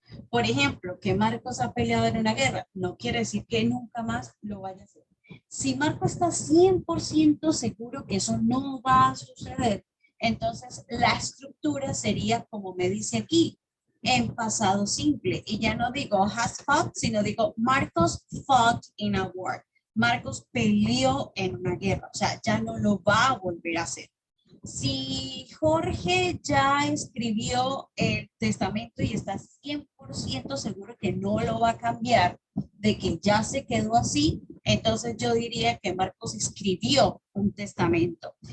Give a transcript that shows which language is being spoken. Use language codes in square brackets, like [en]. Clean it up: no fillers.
[es] Por ejemplo, que Marcos ha peleado en una guerra, no quiere decir que nunca más lo vaya a hacer. Si Marco está 100% seguro que eso no va a suceder, entonces la estructura sería como me dice aquí, en pasado simple. Y ya no digo has fought, sino digo [en] Marcos fought in a war. [es] Marcos peleó en una guerra, o sea, ya no lo va a volver a hacer. Si Jorge ya escribió el testamento y está 100% seguro que no lo va a cambiar, de que ya se quedó así, entonces yo diría que Marcos escribió un testamento.